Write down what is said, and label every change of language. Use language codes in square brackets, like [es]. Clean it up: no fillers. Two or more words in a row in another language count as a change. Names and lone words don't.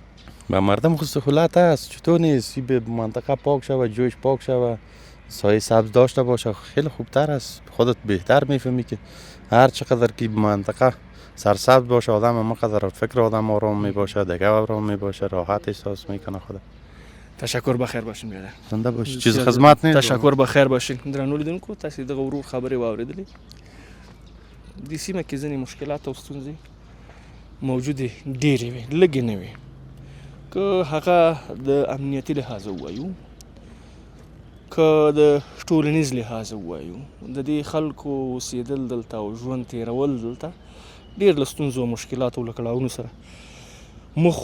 [fa] به مردم خود سهولت است، چطور نیست؟ به منطقه پاک شوه، جوش پاک شوه، سایه سبز داشته باشه، خیلی خوبتر است. خودت بهتر میفهمی که هر چقدر که منطقه سرسبز باشه آدم همقدر فکر آدم آرام میباشه، دیگه آرام میباشه، راحت احساس میکنه خود. تشکر، بخیر باشین بیادر. زنده باشی. چیز خدمت نیست. تشکر، بخیر باشین. [ps] درنو لیدونکو تاسو دغه ورور خبرې واوریدلې. د سیمه کې ځینې مشکلات او ستونزې موجودې ډېرې وي، لږې نه وي. که هغه د امنیتي لحاظ ووایو، که د ټولنیز لحاظ ووایو، د دې خلکو اوسېدل دلته او ژوند تېرول دلته ډېر له ستونزو او مشکلاتو له کړاوونو سره مخ.